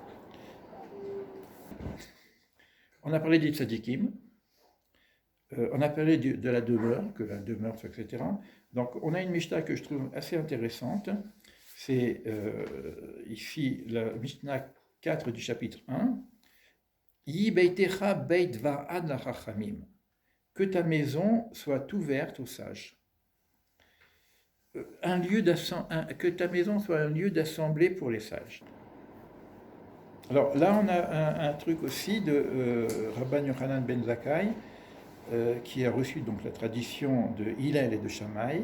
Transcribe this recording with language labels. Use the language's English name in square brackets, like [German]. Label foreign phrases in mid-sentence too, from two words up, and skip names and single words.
[French] On a parlé des tzadikim, on a parlé de la demeure, que la demeure, etc. Donc on a une Mishnah que je trouve assez intéressante. C'est ici la Mishnah 4 du chapitre 1. [Hebrew] יי ביתך בית ועד לחכמים. [French] Que ta maison soit ouverte aux sages. Que ta maison soit un lieu d'assemblée pour les sages. Alors là, on a un truc aussi de Rabban Yochanan ben Zakkai, qui a reçu donc la tradition de Hillel et de Shammai.